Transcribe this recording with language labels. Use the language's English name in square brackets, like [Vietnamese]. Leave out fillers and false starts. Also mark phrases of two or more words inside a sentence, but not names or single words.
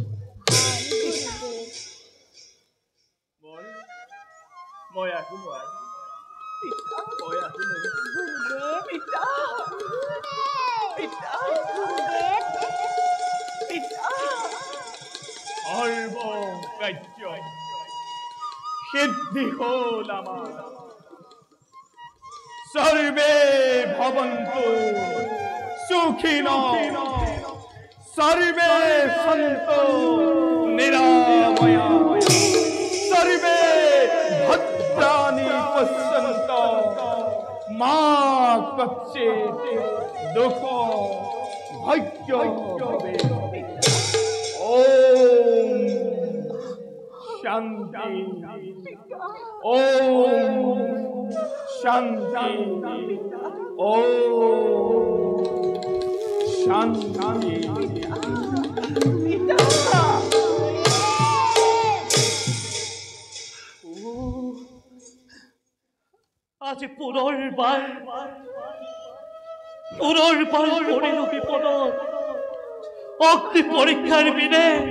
[Assamese] মই আহিলো মই আহিলো সৰ্ব কাৰ্য সিদ্ধি হ'ল আমাৰ [Sanskrit] সৰ্বে ভৱন্তু সুখিনঃ সর্বে সন্তু নিরাময়া সর্বে ভদ্রাণি পশ্যন্তু মা কচ্চিৎ দুঃখ ভাগ্য ভবে ওম শান্তি ওম শান্তি ওম শান্তি [Assamese] আজি পুনৰবাৰ পৰিল বিপদত অগ্নি পৰীক্ষাৰ বিনে